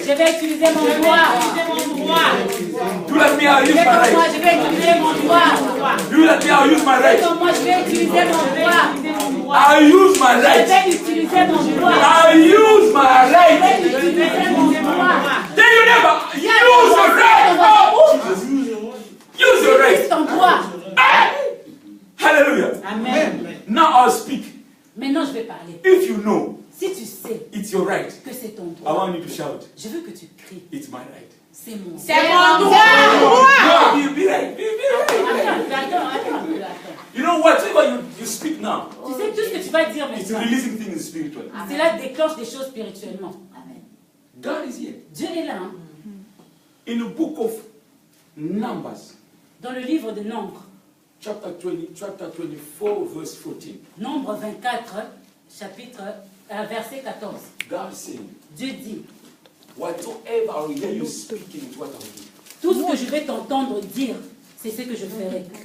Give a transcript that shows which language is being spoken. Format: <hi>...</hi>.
<fr>Je vais utiliser mon droit.</fr> <en>Do like me, I'll use</en> <fr>Fais</fr> <en>my</en> <fr>comme moi,</fr> <en>right.</en> <fr>je vais utiliser mon droit.</fr> <en>Do like me, I'll use my</en> <fr>Fais</fr> <en>right.</en> <fr>comme moi, je vais utiliser mon droit.</fr> <en>I'll use my</en> <fr>Je</fr> <en>right.</en> <fr>vais utiliser mon droit.</fr> <en>I'll use my</en> <fr>Je</fr> <en>right.</en> <fr>vais utiliser mon droit.</fr> <en>Then you never use your right. Oh, use your</en> <fr>Utilise ton droit.</fr> <en>Hallelujah. Amen. Now I'll speak.</en> <fr>Maintenant, je vais parler.</fr> <en>If you know</en> <fr>Si tu sais</fr> <en>it's your right,</en> <fr>que c'est ton</fr> <en>I</en> <fr>droit,</fr> <en>want you to shout,</en> <fr>je veux que tu cries.</fr> <en>it's my right.</en> <fr>C'est mon C'est mon droit.</fr> <en>No, you be right. You be right.</en> <fr>Attends.</fr> <en>You know whatever you speak now,</en> <fr>Tu sais tout ce que tu vas dire</fr> <en>it's</en> <fr>maintenant.</fr> <en>releasing things spiritually.</en> <fr>Cela déclenche des choses spirituellement.</fr> <en>Amen. God is here.</en> <fr>Dieu est là. Hein?</fr> <en>In the book of Numbers,</en> <fr>Dans le livre de Nombre,</fr> <en>chapter 24, verse 14,</en> <fr>Nombre 24, chapitre, verset 14.</fr> <en>God is saying,</en> <fr>Dieu dit,</fr> <en>whatsoever I will hear you speaking is what I will do.</en> <fr>tout ce que je vais t'entendre dire, c'est ce que je ferai.</fr>